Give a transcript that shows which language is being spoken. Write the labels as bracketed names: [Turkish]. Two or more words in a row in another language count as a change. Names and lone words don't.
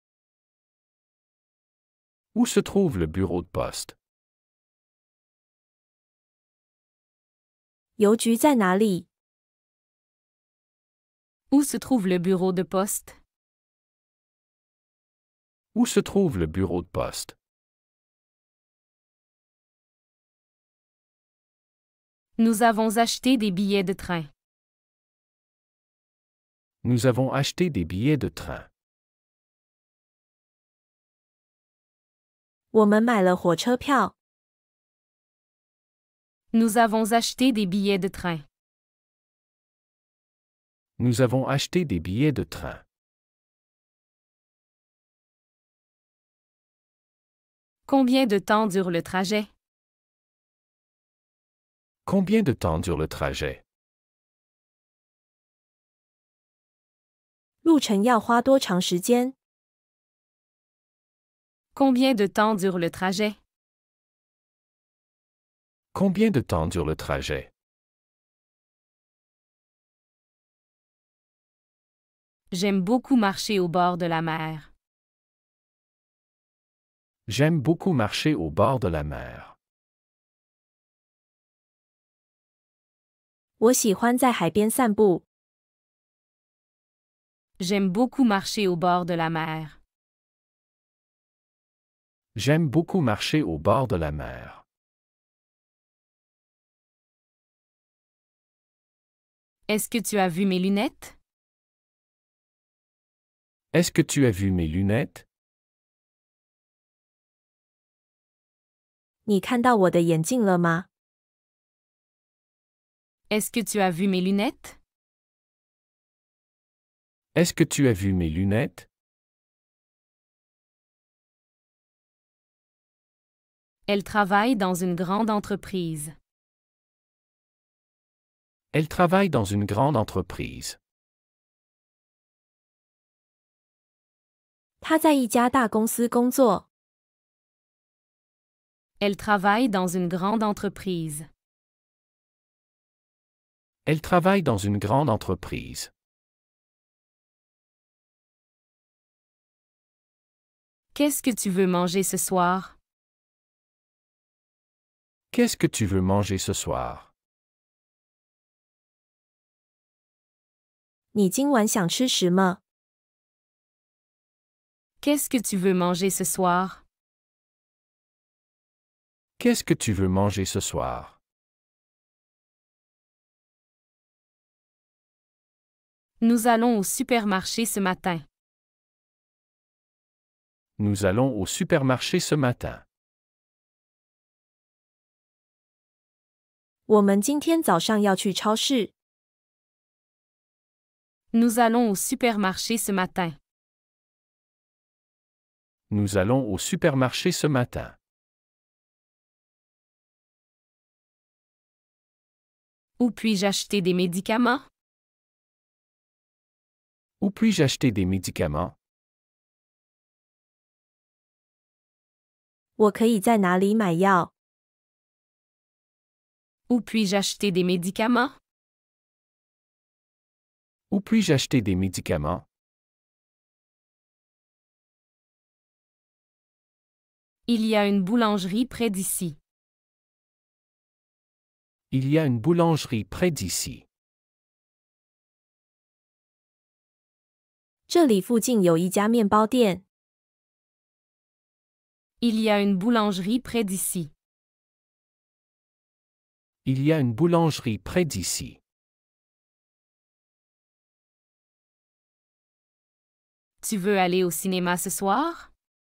[French] Où se trouve le bureau de poste? [Chinese] 邮局在哪里？ [French] Où se trouve le bureau de poste? Où se trouve le bureau de poste? Nous avons acheté des billets de train. Nous avons acheté des billets de train. [Chinese] 我们买了火车票。 [French] Nous avons acheté des billets de train. Nous avons acheté des billets de train. Combien de temps dure le trajet? Combien de temps dure le trajet? [Chinese] 路程要花多长时间？ [French] Combien de temps dure le trajet? Combien de temps dure le trajet? J'aime beaucoup marcher au bord de la mer. J'aime beaucoup marcher au bord de la mer. [Chinese] 我喜欢在海边散步。 [French] J'aime beaucoup marcher au bord de la mer. J'aime beaucoup marcher au bord de la mer. Est-ce que tu as vu mes lunettes? Est-ce que tu as vu mes lunettes? [Chinese] 你看到我的眼镜了吗？ [French] Est-ce que tu as vu mes lunettes? Est-ce que tu as vu mes lunettes? Elle travaille dans une grande entreprise. Elle travaille dans une grande entreprise. [Chinese] 他在一家大公司工作。 [French] Elle travaille dans une grande entreprise. Elle travaille dans une grande entreprise. Qu'est-ce que tu veux manger ce soir? Qu'est-ce que tu veux manger ce soir? [Chinese] 你今晚想吃什么？ [French] Qu'est-ce que tu veux manger ce soir? Qu'est-ce que tu veux manger ce soir? Nous allons au supermarché ce matin. Nous allons au supermarché ce matin. [Chinese] 我们今天早上要去超市。 [French] Nous allons au supermarché ce matin. Nous allons au supermarché ce matin. Où puis-je acheter des médicaments? Où puis-je acheter des médicaments? [Chinese] 我可以在哪里买药？ [French] Où puis-je acheter des médicaments? Où puis-je acheter des médicaments? Il y a une boulangerie près d'ici. Il y a une boulangerie près d'ici. [Chinese] 这里附近有一家面包店。 [French] Il y a une boulangerie près d'ici. Il y a une boulangerie près d'ici. Tu veux aller au cinéma ce soir?